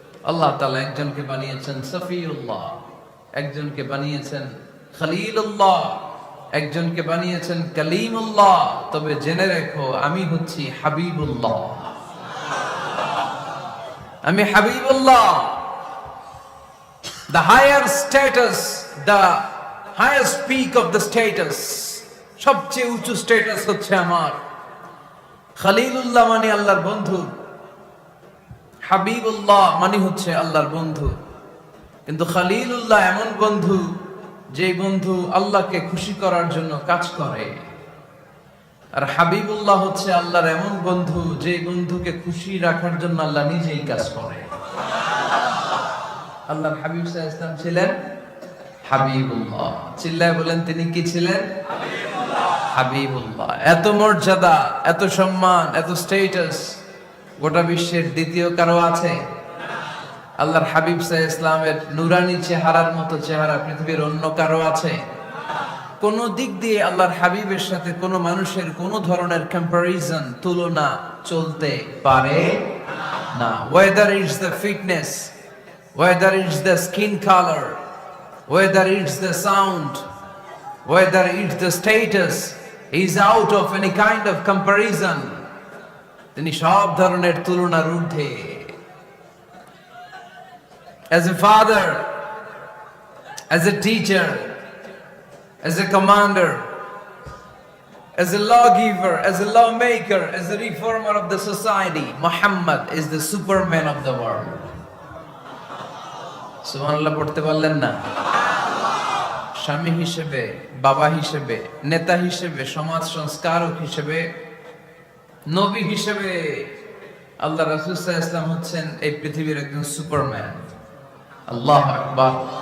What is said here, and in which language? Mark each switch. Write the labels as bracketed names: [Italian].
[Bangla] আল্লাহ তাআলা একজনকে বানিয়েছেন সফিউল্লাহ, একজনকে বানিয়েছেন খলিলুল্লাহ, একজনকে বানিয়েছেন কালিমুল্লাহ। তবে জেনে রেখো আমি হচ্ছি হাবিবুল্লাহ, আমি Habibullah. [English] The higher status, the highest peak of the status, [Bangla] সবচেয়ে উঁচু স্ট্যাটাস হচ্ছে আমার। খলিলুল্লাহ মানে আল্লাহর বন্ধু, হাবিবুল্লাহ মানে হচ্ছে আল্লাহর বন্ধু। কিন্তু খলিলুল্লাহ এমন বন্ধু যে বন্ধু আল্লাহকে খুশি করার জন্য কাজ করে, আর হাবিবুল্লাহ হচ্ছে আল্লাহর এমন বন্ধু যে বন্ধুকে খুশি রাখার জন্য আল্লাহ নিজেই কাজ করে। আল্লাহর হাবিব সাল্লাল্লাহু আলাইহি ওয়াসাল্লাম ছিলেন হাবিবুল্লাহ। চিল্লায় বলেন তিনি কি ছিলেন? হাবিবুল্লাহ। এত মর্যাদা, এত সম্মান, এত স্ট্যাটাস গোটা বিশ্বের দ্বিতীয় কারো আছে? আল্লাহর হাবিব সাল্লাল্লাহু আলাইহি ওয়াসাল্লামের নুরানি চেহারার মতো চেহারা পৃথিবীর অন্য কারো আছে? কোন দিক দিয়ে আল্লাহর হাবিবের সাথে কোন মানুষের কোন ধরনের কম্পারিজন, তুলনা চলতে পারে না। [English] Whether it's the fitness, whether it's the skin color, whether it's the sound, whether it's the status, is out of any kind of comparison. [Bangla] তিনি সব ধরনের তুলনার ঊর্ধ্বে। [English] As a father, as a teacher, as a commander, as a lawgiver, as a lawmaker, as a reformer of the society, Muhammad is the superman of the world. [Bangla] সুবহানাল্লাহ পড়তে পারলেন না? স্বামী হিসেবে, বাবা হিসেবে, নেতা হিসেবে, সমাজ সংস্কারক হিসেবে, নবী হিসেবে আল্লাহ রাসূল সাল্লাল্লাহু আলাইহি ওয়াসাল্লাম হচ্ছেন এই পৃথিবীর একজন সুপারম্যান। আল্লাহু আকবার।